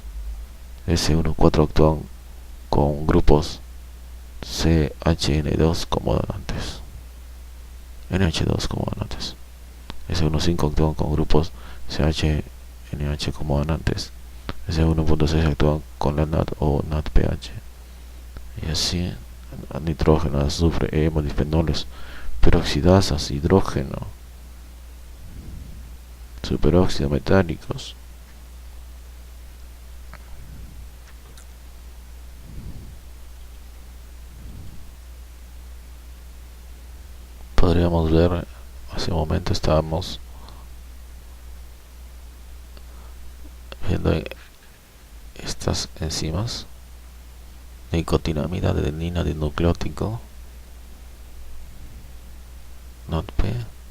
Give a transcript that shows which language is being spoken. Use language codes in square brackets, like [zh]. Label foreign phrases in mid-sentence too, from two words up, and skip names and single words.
[es] S14 actúan con grupos CHN2 como donantes. NH2 como donantes. S15 actúan con grupos CHNH como donantes. S1.6 actúan con la NAD o NADPH. Y así, nitrógeno, azufre, hemo, difenoles, peroxidasas, hidrógeno, superóxido metálicos. Podríamos ver, hace un momento estábamos viendo estas enzimas: nicotinamida, adenina dinucleótido, NOTP,